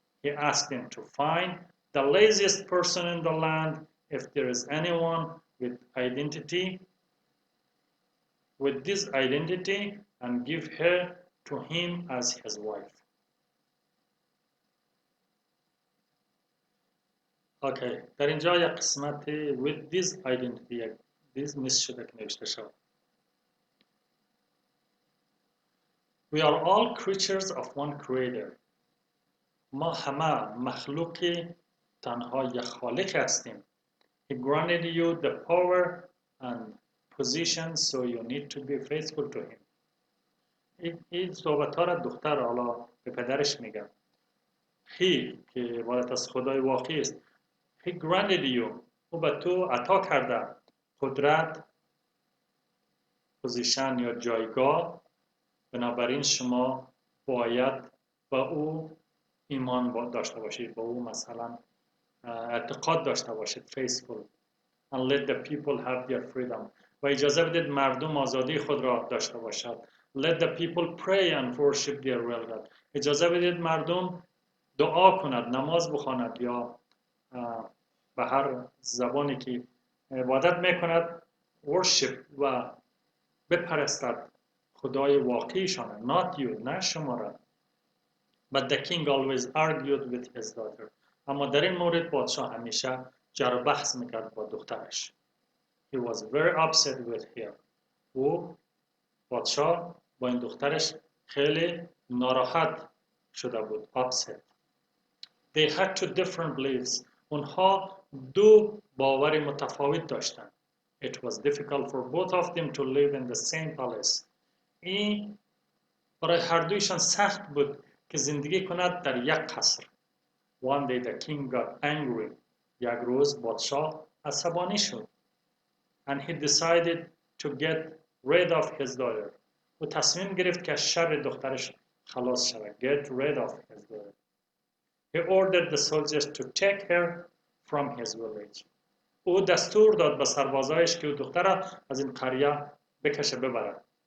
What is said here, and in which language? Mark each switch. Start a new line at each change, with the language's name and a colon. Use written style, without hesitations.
English: He asked them to find the laziest person in the land. If there is anyone with identity, with this identity and give her to him as his wife.
Persian: اوکی، در اینجا یک قسمت
English: with this identity this miss
Persian: شده که نوشته شد.
English: We are all creatures of one creator.
Persian: ما همه مخلوق تنها یک خالق هستیم.
English: He granted you the power and position, so you need to be faithful to him.
Persian: این صحبت ها را دختر حالا به پدرش میگم. He که عبارت از خدای واقعی است.
English: He granted you.
Persian: او به تو عطا کرده قدرت، پوزیشن یا جایگاه. بنابراین شما باید با او ایمان داشته باشید، با او مثلا اعتقاد داشته باشید.
English: faithful and let the people have their freedom.
Persian: و اجازه بدید مردم آزادی خود را داشته باشد.
English: let the people pray and worship their real God.
Persian: اجازه بدید مردم دعا کند، نماز بخواند یا به هر زبانی که عبادت میکند worship و بپرستد خدای واقعیشان.
English: not you،
Persian: نه شما را.
English: but the king always argued with his daughter.
Persian: اما در این مورد پادشاه همیشه جر و بحث میکرد با دخترش.
English: he was very upset with her.
Persian: او پادشاه با این دخترش خیلی ناراحت شده بود.
English: upset. they had two different beliefs.
Persian: اونها دو باور متفاوت داشتند.
English: it was difficult for both of them to live in the same palace.
Persian: این برای هر دویشان سخت بود که زندگی کند در یک قصر.
English: one day the king got angry.
Persian: یک روز پادشاه عصبانی شد.
English: and he decided to get rid of his daughter.
Persian: او تصمیم گرفت که از شر دخترش خلاص شود.
English: get rid of his daughter. he ordered the soldiers to take her from his village.
Persian: او دستور داد به سربازایش که او دختر از این قریه بکشه ببرد.